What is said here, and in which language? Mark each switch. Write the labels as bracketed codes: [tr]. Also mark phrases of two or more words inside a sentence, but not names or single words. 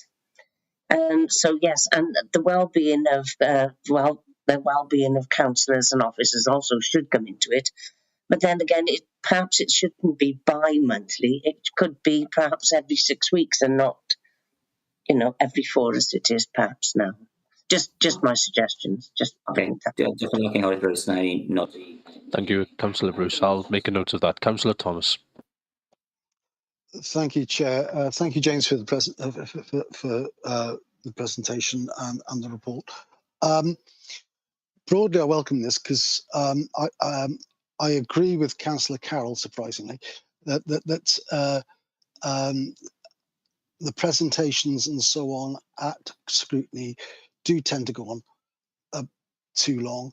[en] So yes, and the well-being of the well-being of councillors and officers also should come into it. But then again, perhaps it shouldn't be bi-monthly. It could be perhaps every 6 weeks and not, every 4 as it is perhaps now. Just my suggestions. Just [cy] Okay, diolch yn fawr Cynghorydd Bruce, na i nodi. [en] Thank you, Councillor Bruce. I'll make a note of that. Councillor Thomas. Thank you, Chair. Thank you, James, for the presentation and the report. Broadly, I welcome this because I agree with Councillor Carroll, surprisingly, that the presentations and so on at scrutiny do tend to go on too long.